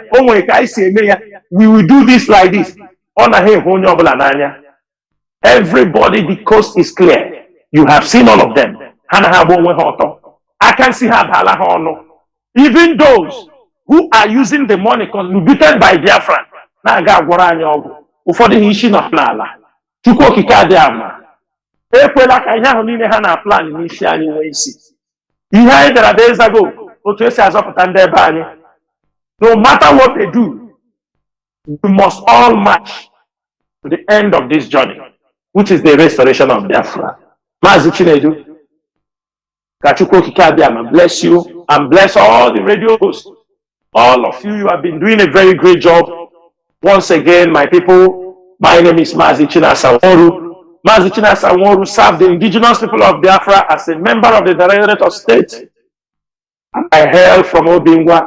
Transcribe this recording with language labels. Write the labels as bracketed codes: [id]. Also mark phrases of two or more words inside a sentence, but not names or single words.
[en] Oh my God, I see a mayor. We will do this like this. Everybody, the coast is clear. You have seen all of them. I can see how even those who are using the money contributed by Biafra. [ig] Ụfọdụ ihe isi nọ n'ala. Chukwu okike adị ama. Ekwela ka ihe ahụ niile ha na plan n'isi anyị nwee isi. Ihe anyị dara [en] days ago, [ig] otu esi azọpụta ndị ebe anyị. [en] No matter what they do, we must all march to the end of this journey, which is the restoration of Biafra. Maazị Chinedu, [ig] ka Chukwu okike adị ama [en] bless you and bless all the radio hosts. All of you, you have been doing a very great job. Once again, my people, my name is Chinasa Nworu. Chinasa Nworu served the indigenous people of Biafra as a member of the Directorate of State. I hail from Obingwa.